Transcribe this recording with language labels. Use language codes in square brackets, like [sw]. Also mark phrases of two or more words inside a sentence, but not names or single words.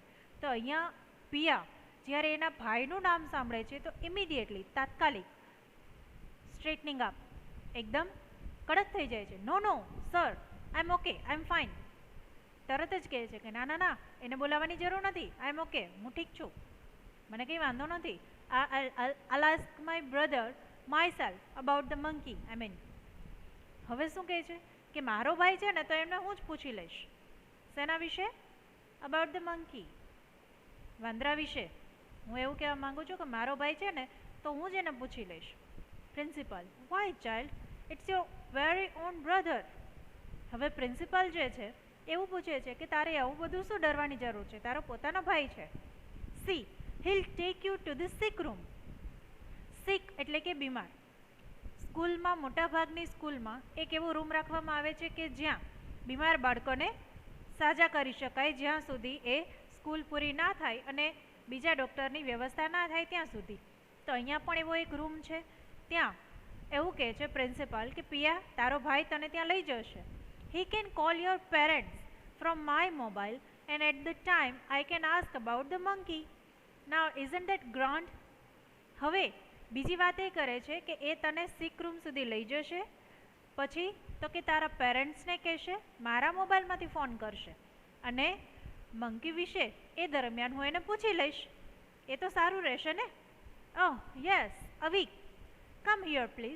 [gu] તો અહીંયા પિયા જ્યારે એના ભાઈનું નામ સાંભળે છે તો ઇમિડિયેટલી તાત્કાલિક [en] straightening up, [gu] એકદમ કડક થઈ જાય છે. [en] No no sir, I am OK, I am fine. [gu] તરત જ કહે છે કે ના ના ના, એને બોલાવવાની જરૂર નથી, [en] I am OK, [gu] હું ઠીક છું, મને કંઈ વાંધો નથી. [en] I'll ask my brother myself about the monkey. [gu] હવે શું કહે છે કે મારો ભાઈ છે ને તો એમને હું જ પૂછી લઈશ. શેના વિશે? [en] about the monkey, [gu] વાંદરા વિશે. હું એવું કહેવા માગું છું કે મારો ભાઈ છે ને તો હું જ એને પૂછી લઈશ. [en] Principal: Why child, it's your very own brother. [gu] હવે પ્રિન્સિપાલ જે છે એવું પૂછે છે કે તારે આવું બધું શું ડરવાની જરૂર છે, તારો પોતાનો ભાઈ છે. [en] See, he'll take you to the sick room. [gu] સિક એટલે કે બીમાર. સ્કૂલમાં મોટાભાગની સ્કૂલમાં એક એવો રૂમ રાખવામાં આવે છે કે જ્યાં બીમાર બાળકોને સાજા કરી શકાય જ્યાં સુધી એ સ્કૂલ પૂરી ના થાય અને બીજા ડૉક્ટરની વ્યવસ્થા ના થાય ત્યાં સુધી. તો અહીંયા પણ એવો એક રૂમ છે. ત્યાં એવું કહે છે પ્રિન્સિપાલ કે પિયા, તારો ભાઈ તને ત્યાં લઈ જશે. [en] he can call your parents from my mobile and at the time I can ask about the monkey. Now isn't that grand? [gu] હવે બીજી વાત એ કરે છે કે એ તને [en] sick room [gu] સુધી લઈ જશે, પછી તો કે તારા પેરેન્ટ્સને કહેશે, મારા મોબાઈલમાંથી ફોન કરશે અને મંકી વિશે એ દરમિયાન હું એને પૂછી લઈશ. એ તો સારું રહેશે ને? [en] Yes Avik, come here please.